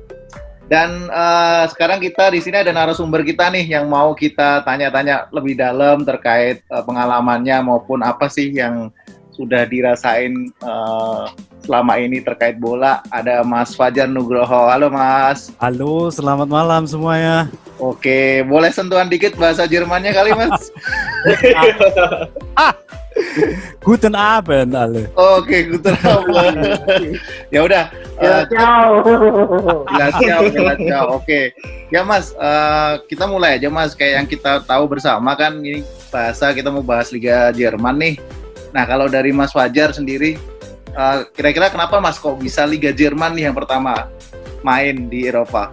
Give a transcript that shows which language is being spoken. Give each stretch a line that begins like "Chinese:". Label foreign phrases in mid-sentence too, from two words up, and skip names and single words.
Indonesian: Dan sekarang kita di sini ada narasumber kita nih yang mau kita tanya-tanya lebih dalam terkait pengalamannya maupun apa sih yang sudah dirasain selama ini terkait bola. Ada Mas Fajar Nugroho. Halo Mas. Halo, selamat malam semuanya. Oke, boleh sentuhan dikit bahasa Jermannya kali Mas?
German: Guten Abend alle. Oke, guten Abend.
Indonesian: Ya udah. Ciao. Ciao. Oke. Ya Mas, kita mulai aja Mas. Kayak yang kita tahu bersama kan ini kita mau bahas Liga Jerman nih. Nah, kalau dari Mas Fajar sendiri, kira-kira kenapa Mas kok bisa Liga Jerman nih yang pertama main di Eropa?